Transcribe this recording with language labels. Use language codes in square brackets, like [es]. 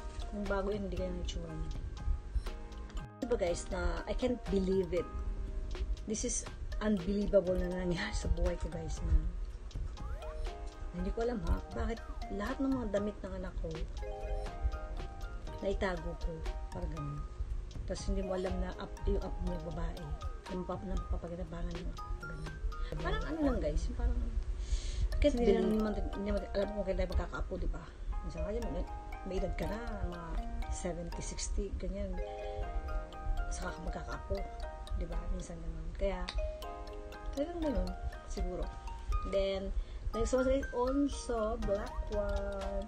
[tl] Kung bago yun, hindi kayo nag-tsura niya. Diba guys na [en] I can't believe it. This is unbelievable [tl] na nangyari sa buhay ko guys na hindi ko alam ha, bakit lahat ng mga damit ng anak ko naitago ko, parang ganun. Tapos hindi mo alam na yung up mo babae, yung papaginabangan yung up, ganun. Parang ano lang guys, parang kasi hindi naman alam mo kung kaya tayo magkakaapo, di ba? Minsan kaya may edad ka na, mga 70, 60, ganyan. Saka ka magkakaapo, di ba? Minsan ganun. Kaya, talagang ganun, siguro. [en] Then, next one is also black one.